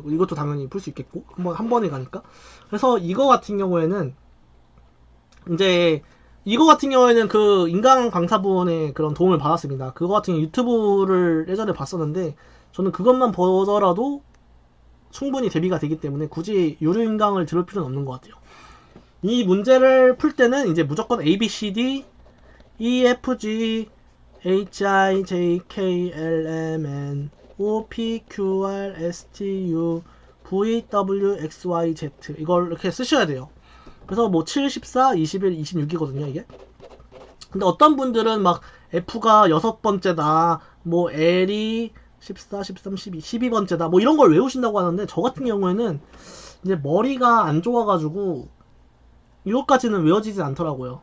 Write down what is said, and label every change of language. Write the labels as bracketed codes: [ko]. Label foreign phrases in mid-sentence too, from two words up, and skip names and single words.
[ko] 이것도 당연히 풀 수 있겠고 한 번에 가니까. 그래서 이거 같은 경우에는 그 인강 강사분의 그런 도움을 받았습니다. 그거 같은 경우 유튜브를 예전에 봤었는데 저는 그것만 보더라도 충분히 대비가 되기 때문에 굳이 유료인강을 들을 필요는 없는 것 같아요. 이 문제를 풀 때는 이제 무조건 A, B, C, D, E, F, G, H, I, J, K, L, M, N O, P, Q, R, S, T, U, V, W, X, Y, Z 이걸 이렇게 쓰셔야 돼요. 그래서 뭐 7, 14, 21, 26이거든요 이게. 근데 어떤 분들은 막 F가 6번째다 뭐 L이 14, 13, 12, 12번째다 뭐 이런 걸 외우신다고 하는데, 저 같은 경우에는 이제 머리가 안 좋아가지고 이것까지는 외워지지 않더라고요.